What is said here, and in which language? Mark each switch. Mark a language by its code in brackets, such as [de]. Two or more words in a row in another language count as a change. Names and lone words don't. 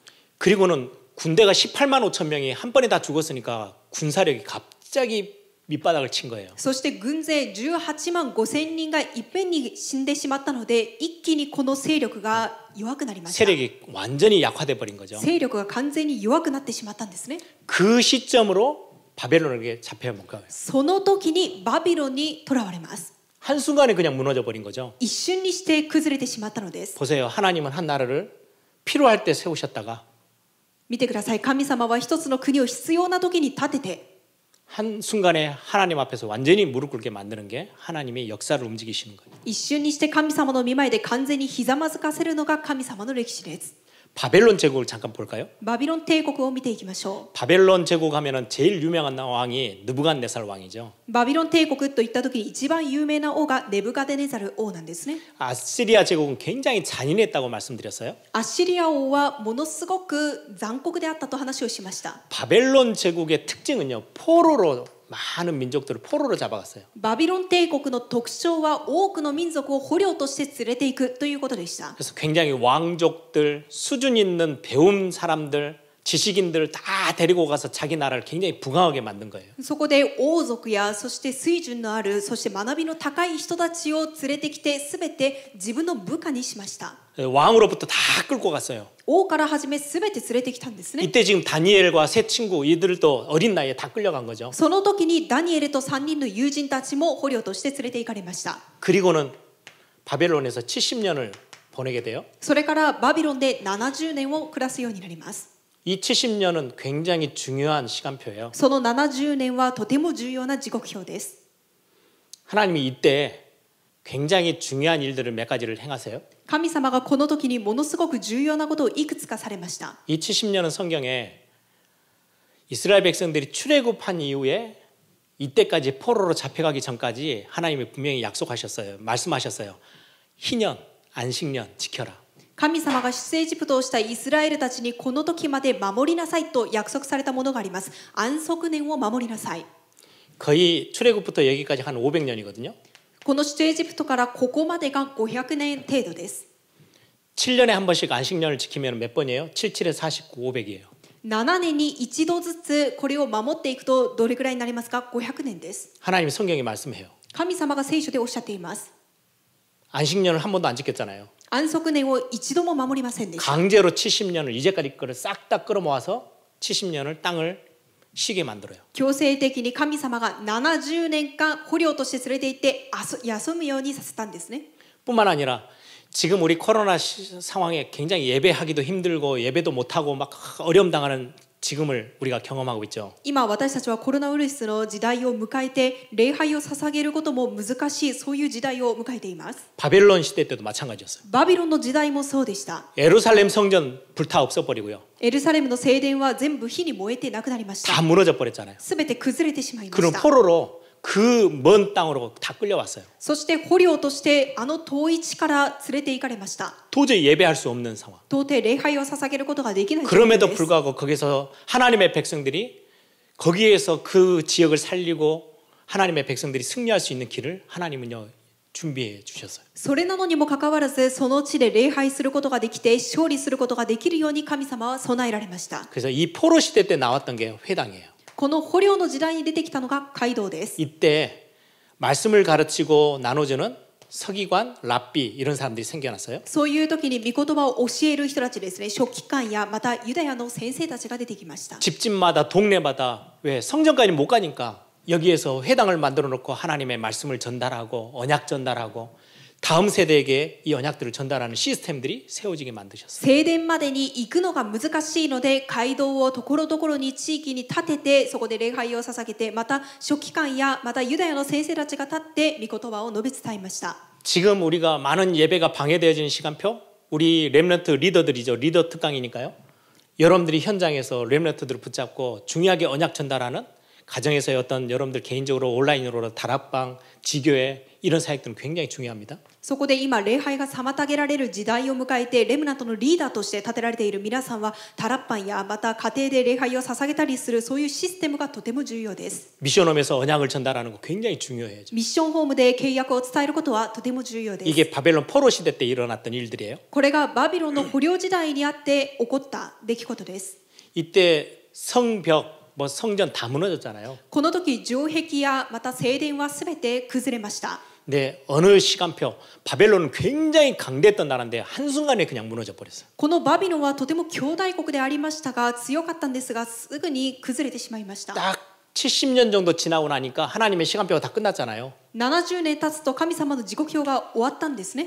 [ko] 그리고는 군대가 18만 5천 명이 한 번에 다 죽었으니까 군사력이 갑자기 밑바닥을 친 거예요. [ja] そして軍勢18万5千人がいっぺんに死んでしまったので、一気にこの勢力が弱くなりました。 [ko] 세력이 완전히 약화돼 버린 거죠. [ja] 勢力が完全に弱くなってしまったんですね。 [ko] 그 시점으로 바벨론에게 잡혀먹은 거예요. [ja] その時にバビロンに囚われます。 [ko] 한순간에 그냥 무너져 버린 거죠. [ja] 一瞬にして崩れてしまったのです。 [ko] 보세요. 하나님은 한 나라를 필요할 때 세우셨다가 [ja] 見てください。神様は一つの国を必要な時に立てて、 [ko] 한순간에 하나님 앞에서 완전히 무릎 꿇게 만드는 게 하나님의 역사를 움직이시는 거예요. [ja] 一瞬にして神様の御前で完全にひざまずかせるのが神様の歴史です。 [ko] 바벨론 제국을 잠깐 볼까요? [ja] バビロン帝国を見ていきましょ [ko] 바벨론 제국 하면은 제일 유명한 왕이 느부갓네살 왕이죠. [ja] う。バビロン帝国といった時に一番有名な王がネブカデネザル王なんですね。 [ko] 아시리아 제국은 굉장히 잔인했다고 말씀드렸어요. [ja] アッシリア王はものすごく残酷であったと話をしました。 [ko] 바벨론 제국의 특징은요. 포로로 많은 민족들을 포로로 잡아갔어요. [ja] バビロン帝国の特徴は多くの民族を捕虜として連れていくということでした。 [ko] 그래서 굉장히 왕족들, 수준 있는 배운 사람들, 지식인들 다 데리고 가서 자기 나라를 굉장히 부강하게 만든 거예요. [ja] そこで王族やそして水準のあるそして学びの高い人たちを連れてきて全て自分の部下にしました。 [ko] 왕으로부터 다 끌고 갔어요. [ja] 王から始め全て連れてきたんですね。 [ko] 이때 지금 다니엘과 세 친구 이들도 어린 나이에 다 끌려간 거죠. [ja] その時にダニエルと3人の友人たちも捕虜として連れて行かれました。 [ko] 그리고는 바벨론에서 70년을 보내게 돼요. [ja] それからバビロンで70年を暮らすようになります。 [ko] 이 70년은 굉장히 중요한 시간표예요. [ja] その70年はとても重要な時刻表です。 [ko] 하나님이 이때 굉장히 중요한 일들을 몇 가지를 행하세요. [ja] 神様がこの時にものすごく重要なことをいくつかされました。 [ko] 이 70년은 성경에 이스라엘 백성들이 출애굽한 이후에 이때까지 포로로 잡혀가기 전까지 하나님이 분명히 약속하셨어요. 말씀하셨어요. 희년, 안식년 지켜라. [ja] 神様が出エジプトをしたイスラエルたちにこの時まで守りなさいと約束されたものがあります。安息年を守りなさい。 [ko] 거의 출애굽부터 여기까지 한 500년이거든요. [ja] この出エジプトからここまでが500年程度です。 [ko] 7년에 한 번씩 안식년을 지키면 몇 번이에요? 77에 49, 500이에요. [ja] 7 年に一度ずつこれを守っていくとどれくらいになりますか？500年です。 [ko] 하나님이 성경에 말씀해요. [ja] 神様が聖書でおっしゃっています。 [ko] 안식년을 한 번도 안 지켰잖아요. [ja] 安息年を一度も守りませんでした。 [ko] 강제로 70년을 이제까지 거를 싹 다 끌어모아서 70년을 땅을 쉬게 만들어요. [ja] 強制的に神様が70年間捕虜として連れて行って休むようにさせたんですね。 [ko] 뿐만 아니라 지금 우리 코로나 상황에 굉장히 예배하기도 힘들고 예배도 못하고 막 어려움 당하는 지금을 우리가 경험하고 있죠. [ja] 今私たちはコロナウイルスの時代を迎えて礼拝を捧げることも難しいそういう時代を迎えています。 [ko] 바벨론 시대 때도 마찬가지였어요. [ja] バビロンの時代もそうでした。 [ko] 예루살렘 성전 불타 없어버리고요. [ja] エルサレムの聖殿は全部火に燃えてなくなりまし [ko] 다 [ja] た。 [ko] 무너져 버렸잖아요. [ja] すべて崩れてしまいま [ko] 그럼 [ja] した。 [ko] 포로로 그 먼 땅으로 다 끌려왔어요. [ja] そして捕虜としてあの遠い地から連れて行かれました。 [ko] 도저히 예배할 수 없는 상황. [ja] 到底礼拝を捧げることができない状況 [ko] 그럼에도 [ja] です。 [ko] 불구하고 거기서 하나님의 백성들이 거기에서 그 지역을 살리고 하나님의 백성들이 승리할 수 있는 길을 하나님은요 준비해 주셨어요. [ja] それなのにもかかわらずその地で礼拝することができて勝利することができるように神様は備えられました。 [ko] 그래서 이 포로 시대 때 나왔던 게 회당이에요. [ja] この捕虜の時代に出てきたのが街道です。 [ko] 이때 말씀을 가르치고 나눠주는 서기관, 랍비 이런 사람들이 생겨났어요. [ja] そういう時に御言葉を教える人たちですね、書記官やまたユダヤの先生たちが出てきました。 [ko] 집집마다 동네마다 왜 성전까지 못 가니까 여기에서 회당을 만들어 놓고 하나님의 말씀을 전달하고 언약 전달하고 다음 세대에게 이 언약들을 전달하는 시스템들이 세워지게 만드셨어요. [ja] 聖殿までに行くのが難しいので街道をところどころに地域に立ててそこで礼拝を捧げてまた書記官やまたユダヤの先生たちが立って御言葉を述べ伝えました。 [ko] 지금 우리가 많은 예배가 방해되어지는 시간표 우리 렘넌트 리더들이죠. 리더 특강이니까요. 여러분들이 현장에서 렘넌트들을 붙잡고 중요하게 언약 전달하는 가정에서의 어떤 여러분들 개인적으로 온라인으로 다락방, 지교회 이런 사역들은 굉장히 중요합니다. [ja] そこで今礼拝が妨げられる時代を迎えてレムナントのリーダーとして立てられている皆さんはタラッパンやまた家庭で礼拝を捧げたりするそういうシステムがとても重要です。 [ko] 미션홈에서 언약을 전달하는 거 굉장히 중요해요. [ja] ミッションホームで契約を伝えることはとても重要です。 [ko] 이게 바벨론 포로 시대 때 일어났던 일들이에요. [ja] これがバビロンの捕虜時代にあって起こった出来事です。 [ko] 이때 성벽, 뭐 성전 다 무너졌잖아요. [ja] この時城壁やまた聖殿はすべて崩れました。 [ko] 네, 어느 시간표 바벨론은 굉장히 강대했던 나라인데 한순간에 그냥 무너져 버렸어요. [ja] このバビロンはとても強大国でありましたが強かったんですがすぐに崩れてしまいました。 [ko] 딱 70년 정도 지나고 나니까 하나님의 시간표가 다 끝났잖아요. [ja] 70 年経つと神様の時刻表が終わったんですね。